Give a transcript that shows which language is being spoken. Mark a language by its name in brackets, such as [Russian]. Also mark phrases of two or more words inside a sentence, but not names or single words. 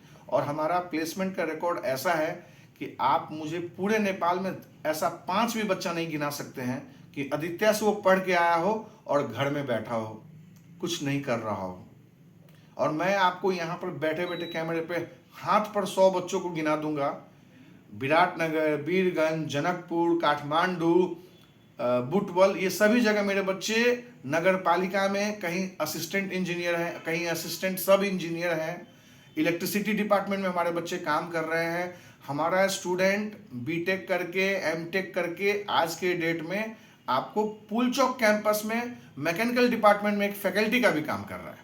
[Hindi] और हमारा प्लेसमेंट का रिकॉर्ड ऐसा है कि आप मुझे पूरे नेपाल में ऐसा 5 भी बच्चा नहीं गिना सकते हैं कि आदित्य से वो पढ़ के आया हो और घर में बैठा हो, कुछ नहीं कर रहा हो। और मैं आपको यहाँ पर बैठे बैठे कैमरे पे हाथ पर 100 बच्चों को गिना दूंगा। विराटनगर, बीरगंज, जनकपुर, काठमांडू, बुटवल, ये सभी जगह मेरे बच्चे नगर पालिका में कहीं [English] assistant engineer [Hindi] हैं, कहीं [English] assistant sub engineer [Hindi] हैं। [English] electricity department [Hindi] में हमारे बच्चे काम कर रहे हैं। हमारा स्टूडेंट बीटेक करके, एमटेक करके आज के डेट में आपको पुलचौक कैंपस में [English] mechanical department [Hindi] में एक फैकल्टी का भी काम कर रहा है।